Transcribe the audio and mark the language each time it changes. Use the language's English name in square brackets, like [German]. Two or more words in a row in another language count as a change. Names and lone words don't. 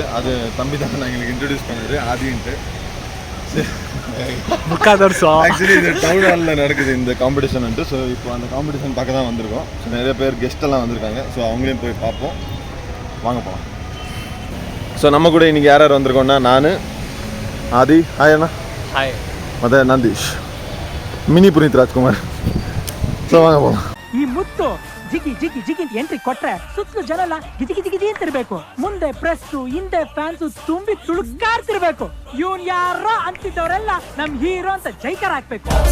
[Tamil] அது தம்பி தான் நான் எங்களுக்கு இன்ட்ரடியூஸ் பண்ணது ஆதின்ட்டு. ஆக்சுவலி இது டவுன் ஹாலில் நடக்குது இந்த காம்படிஷன்ட்டு. ஸோ இப்போ அந்த காம்படிஷன் பார்க்க தான் வந்திருக்கோம். ஸோ நிறைய பேர் கெஸ்ட்டெல்லாம் வந்திருக்காங்க. ஸோ அவங்களையும் போய் பார்ப்போம், வாங்க போகலாம். ஸோ நம்ம கூட இன்றைக்கி யார் யார் வந்திருக்கோன்னா, நான் ஆதி, ஹாய் அண்ணா, ஹாய், [Kannada] ಮತ್ತೆ ನಂದೀಶ್, ಮಿನಿ ಪುನೀತ್ ರಾಜ್ಕುಮಾರ್. ಸೊ ವಾಂಗ ಹೋಗೋಣ. ಈ ಮುತ್ತು ಜಿಗಿ ಜಿಗಿ ಜಿಗಿ ಅಂತ ಎಂಟ್ರಿ ಕೊಟ್ರೆ ಸುತ್ತಲೂ ಜನ ಎಲ್ಲ ಗಿಜಿ ಗಿಜಿ ಗಿಜಿ ಅಂತಿರ್ಬೇಕು. ಮುಂದೆ ಪ್ರೆಸ್, ಹಿಂದೆ ಫ್ಯಾನ್ಸ್ ತುಂಬಿ ತುಳುಕಾಡ್ತಿರ್ಬೇಕು. ಇವನ್ ಯಾರೋ ಅಂತಿದ್ದವರೆಲ್ಲ ನಮ್ ಹೀರೋ ಅಂತ ಜೈಕಾರ ಹಾಕ್ಬೇಕು.